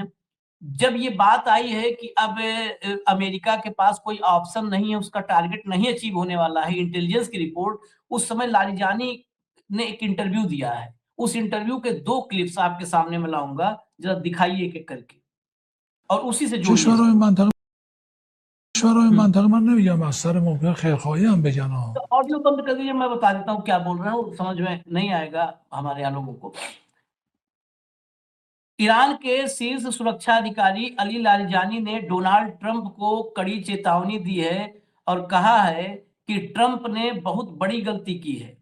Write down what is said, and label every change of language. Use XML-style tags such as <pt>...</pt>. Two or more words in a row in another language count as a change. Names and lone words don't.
<hi>जब ये बात आई है कि अब अमेरिका के पास कोई ऑप्शन नहीं है, उसका टारगेट नहीं अचीव होने वाला है, इंटेलिजेंस की रिपोर्ट, उस समय लारिजानी ने एक इंटरव्यू दिया है। उस इंटरव्यू के 2 क्लिप्स आपके सामने मैं लाऊंगा, जरा दिखाइए एक-एक करके और उसी से जोड़िए</hi> <fa>کشورهای</fa> <hi>इसको।</hi> <fa>منطقه کشورهای हम्म। منطقه من نمیگم از سر موقع خیرخواهی هم بگن ها.</fa> <hi>तो ऑडियो बंद कर दीजिए, मैं बता देता हूँ क्या बोल रहे हैं, समझ में नहीं आएगा हमारे यहाँ लोगों को। ईरान के शीर्ष सुरक्षा अधिकारी अली लारिजानी ने डोनाल्ड ट्रंप को कड़ी चेतावनी दी है और कहा है कि ट्रंप ने बहुत बड़ी गलती की है।</hi>